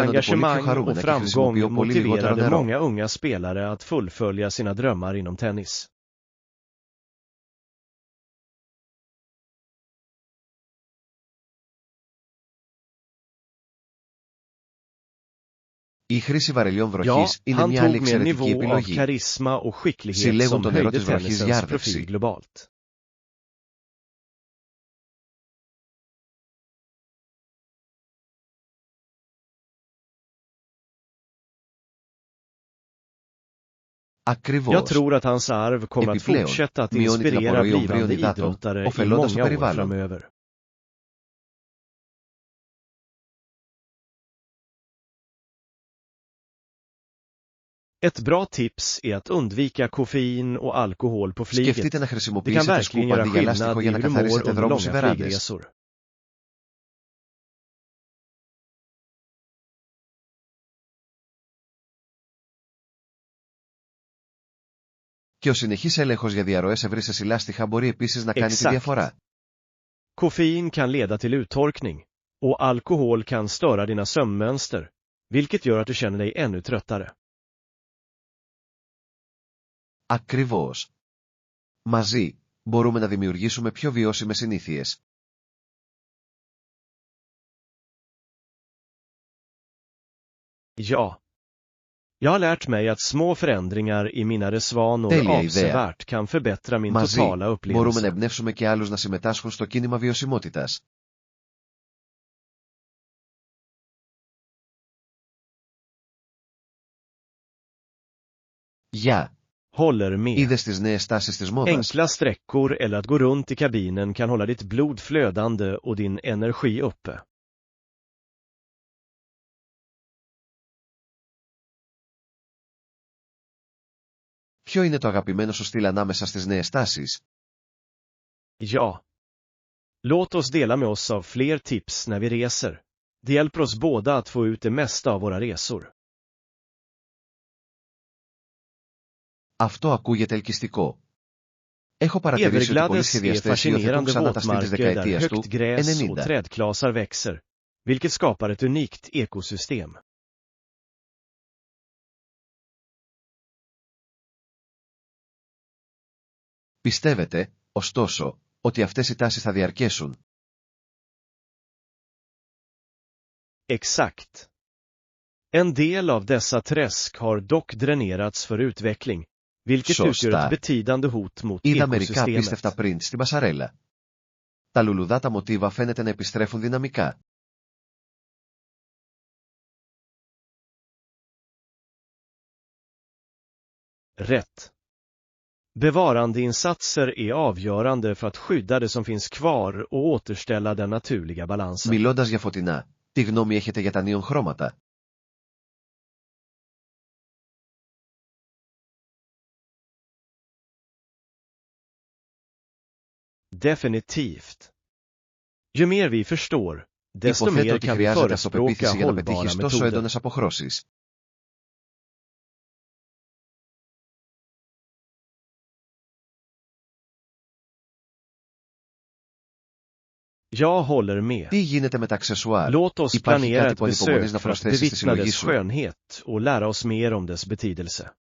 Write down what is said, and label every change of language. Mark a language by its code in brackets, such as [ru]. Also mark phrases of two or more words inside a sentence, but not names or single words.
[el] φαίνονται πολύ πιο [sv] engagemang och [el] χαρούμενα και [sv] framgång [el] χρησιμοποιούν πολύ λιγότερο [sv] motiverade [el] νερό. [sv] många unga spelare att fullfölja sina drömmar inom tennis. [el] Η χρήση βαρελιών [sv] Ja, [el] βροχής είναι [sv] han [el] μια άλλη [sv] tog med en [el] εξαιρετική [sv] nivå av [el] επιλογή. [sv] karisma och skicklighet [el] Συλλέγουν [sv] som [el] το νερό [sv] höjde [el] της βροχής για [sv] tennisens [el] άρδευση. [sv] profil globalt. Jag [el] Ακριβώς. [sv] tror att hans arv kommer att [el] Επιπλέον, [sv] fortsätta att [el] μειώνει την [sv] inspirera [el] απορροή ομβρίων [sv] blivande [el] υδάτων, [sv] idrottare i [el] ωφελώντας το [sv] många år [el] περιβάλλον. [sv] framöver. Ett bra tips är att undvika koffein och alkohol på flyget. [el] Σκεφτείτε να [sv] Det kan [el] χρησιμοποιήσετε [sv] verkligen [el] σκούπα [sv] göra [el] αντί για λάστιχο [sv] skillnad i [el] για να [sv] hur du mår [el] καθαρίσετε [sv] under [el] δρόμους ή [sv] långa [el] βεράντες. [sv] flygresor. [el] Και ο συνεχής έλεγχος για διαρροές ευρύς σε λάστιχα μπορεί επίσης να κάνει τη [sv] Exakt. [el] διαφορά. [sv] Koffein kan leda till uttorkning, och alkohol kan störa dina sömnmönster, vilket gör att du känner dig ännu tröttare. [el] Ακριβώς. Μαζί, μπορούμε να δημιουργήσουμε πιο βιώσιμες συνήθειες. [sv] Ja. Jag har lärt mig att små förändringar i mina resvanor [el] Τέλεια ιδέα. [sv] avsevärt kan förbättra min [el] Μαζί, [sv] totala [el] μπορούμε να [sv] upplevelse. [el] εμπνεύσουμε και άλλους να συμμετάσχουν στο κίνημα βιωσιμότητας. Γεια! [sv] Håller med. [el] Είδες τις νέες τάσεις της μόδας? [sv] Enkla sträckor eller att gå runt i kabinen kan hålla ditt blod flödande och din energi uppe. [el] Ποιο είναι το αγαπημένο σου στυλ ανάμεσα στις νέες τάσεις? [sv] Ja. Låt oss dela med oss av fler tips när vi reser. Det hjälper oss båda att få ut det mesta av våra resor. [el] Αυτό ακούγεται ελκυστικό. Έχω παρατηρήσει ότι πολλοί [sv] Everglades är [el] σχεδιαστές υιοθετούν [sv] fascinerande [el] ξανά τα στυλ της [sv] våtmarker där [el] δεκαετίας του [sv] högt gräs och [el] 90. [sv] trädklasar växer, vilket skapar ett unikt ekosystem. [el] Πιστεύετε, ωστόσο, ότι αυτές οι τάσεις θα διαρκέσουν? [sv] Exakt. En del av dessa träsk har dock dränerats för utveckling, vilket [el] Σωστά. [sv] utgör ett betydande hot mot [el] Είδα μερικά [sv] ekosystemet. [el] απίστευτα print στην πασαρέλα. Τα λουλουδάτα μοτίβα φαίνεται να επιστρέφουν δυναμικά. [sv] Rätt. Bevarandeinsatser är avgörande för att skydda det som finns kvar och återställa den naturliga balansen. [el] Μιλώντας για φωτεινά, τι γνώμη έχετε για τα νίον χρώματα? [sv] Definitivt. Ju mer vi förstår, desto [el] Υποθέτω [sv] mer [el] ότι [sv] kan vi [el] χρειάζεται [sv] förespråka [el] αυτοπεποίθηση για να [sv] hållbara [el] πετύχεις τόσο [sv] metoder. [el] έντονες αποχρώσεις. [sv] Jag håller med. [el] Τι γίνεται με τα αξεσουάρ? [sv] Låt oss [el] Υπάρχει [sv] planera [el] κάτι [sv] ett [el] που ανυπομονείς [sv] besök [el] να [sv] för att [el] προσθέσεις στη [sv] bevittna [el] συλλογή [sv] dess [el] σου? [sv] skönhet och lära oss mer om dess betydelse.